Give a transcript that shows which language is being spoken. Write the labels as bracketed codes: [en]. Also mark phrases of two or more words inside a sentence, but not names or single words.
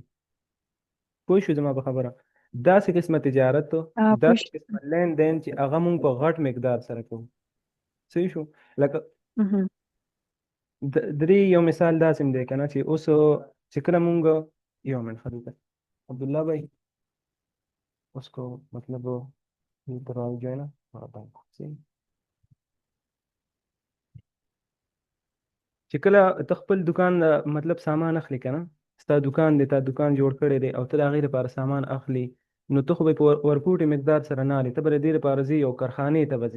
[ps] پوه شو زما په خبره؟ داسې قسمه تجارت، داسې قسمه لین دین چې هغه مونږ په غټ مقدار سره کوو. صحیح شو؟ لکه د دې یو مثال داسې دی که نه چې اوس چې کله مونږ یو منټ ښه دلته عبدالله [ur] بھائی اس کو مطلب یہ دروازه جو ہے نا [ps] چې کله ته خپل دکان مطلب سامان اخلي که نه، ستا دکان دی، تا دکان جوړ کړی دی او ته د هغې لپاره سامان اخلي، نو ته خو به یې په ورکوټي مقدار سره نه اخلي، ته به د دې لپاره ځې یو کارخانې ته به ځې.